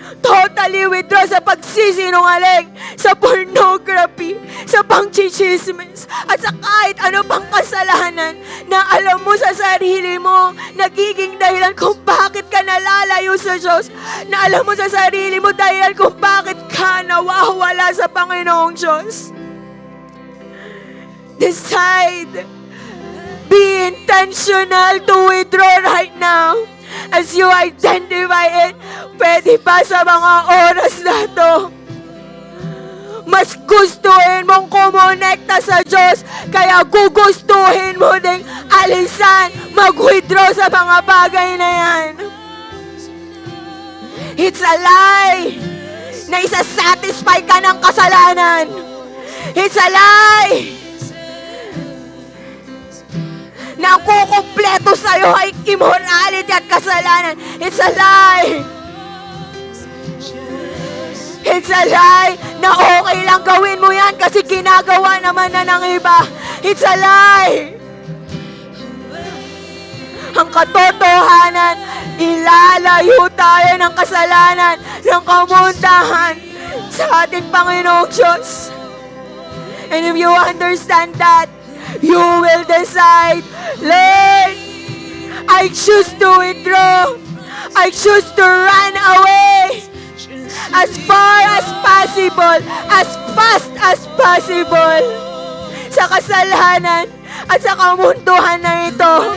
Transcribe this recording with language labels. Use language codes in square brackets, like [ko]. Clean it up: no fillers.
[tl] Totally withdraw sa pagsisinungaling, sa pornography, sa pangchichismis, at sa kahit ano pang kasalanan na alam mo sa sarili mo, nagiging dahilan kung bakit ka nalalayo sa Diyos, na alam mo sa sarili mo dahilan kung bakit ka nawawala sa Panginoong Diyos. [en] Decide. Be intentional to withdraw right now. As you identify it, [tl] pwede pa sa mga oras na to, mas gustuhin mong kumonekta sa Diyos, kaya gugustuhin mo ding alisan, mag-withdraw sa mga bagay na yan. [en] It's a lie [tl] na isasatisfy ka ng kasalanan. [en] It's a lie [tl] na ang kukumpleto sa'yo ay immorality at kasalanan. [en] It's a lie. It's a lie [tl] na okay lang gawin mo yan kasi ginagawa naman na ng iba. [en] It's a lie. [tl] Ang katotohanan, ilalayo tayo ng kasalanan, ng kamundahan sa ating Panginoong Diyos. [en] And if you understand that, you will decide, Lord, I choose to withdraw. I choose to run away as far as possible, as fast as possible [tl] sa kasalanan at sa kamunduhan na ito.